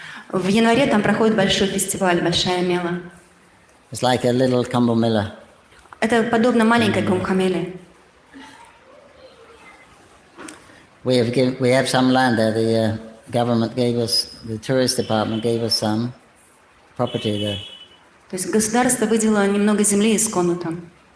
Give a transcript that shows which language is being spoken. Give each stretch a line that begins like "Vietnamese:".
Russian: В январе там проходит большой фестиваль, большая мела.
English: It's like a little Kumbh Mela.
Russian: Это подобно маленькой Кумбхамеле.
English: We have some land there. The government gave us, the tourist department gave us some property there.
Russian: То есть государство выделило немного земли исконно там.